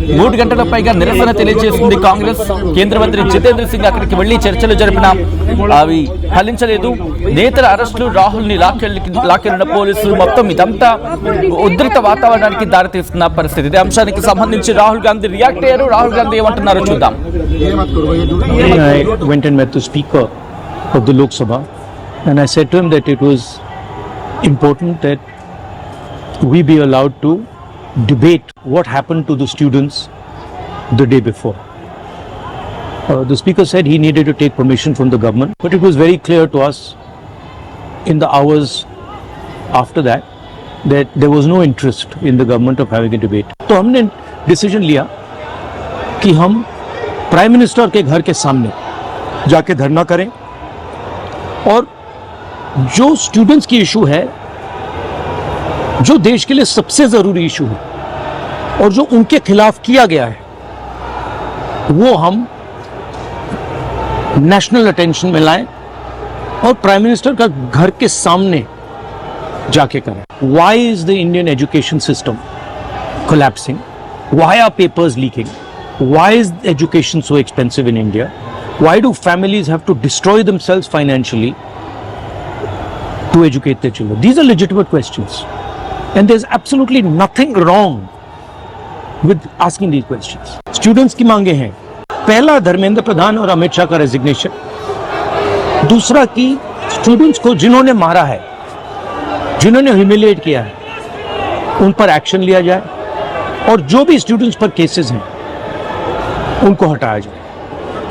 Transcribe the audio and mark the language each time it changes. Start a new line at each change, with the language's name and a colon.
Telugu: 3 గంటల పైగా నిరసన తెలియజేసింది కాంగ్రెస్. కేంద్ర మంత్రి జితేంద్ర సింగ్ అక్కడికి వెళ్లి చర్చలు జరిపినా అవి ఫలించలేదు. నేతల అరెస్టులు, రాహుల్ ని లాక్కెళ్లిన పోలీసులు, మొత్తం ఇదంతా ఉద్రిక్త వాతావరణానికి దారితీస్తున్న పరిస్థితి. ఇదే అంశానికి సంబంధించి రాహుల్ గాంధీ రియాక్ట్ అయ్యారు. రాహుల్ గాంధీ ఏమంటున్నారో చూద్దాం.
English: I went and met the speaker of the Lok Sabha and I said to him that it was important that we be allowed to debate what happened to the students the day before. The speaker said he needed to take permission from the government, but it was very clear to us in the hours after that there was no interest in the government of having a debate.
Hindi: तो हमने decision लिया कि हम prime minister के घर के सामने जाके धरना करें और जो स्टूडेंट्स की इशू है, जो देश के लिए सबसे जरूरी इशू है और जो उनके खिलाफ किया गया है, वो हम नेशनल अटेंशन में लाएं और प्राइम मिनिस्टर का घर के सामने जाके करें.
English: Why is the Indian education system collapsing? Why are papers leaking? Why is education so expensive in India? Why do families have to destroy themselves financially to educate their children? These are legitimate questions and there's absolutely nothing wrong with asking these questions.
Hindi: Students की मांगे हैं, पहला धर्मेंद्र प्रधान और अमित शाह का resignation, दूसरा कि students को जिन्होंने मारा है, जिन्होंने ह्यूमिलिएट किया है, उन पर एक्शन लिया जाए और जो भी स्टूडेंट्स पर केसेस हैं उनको हटाया जाए.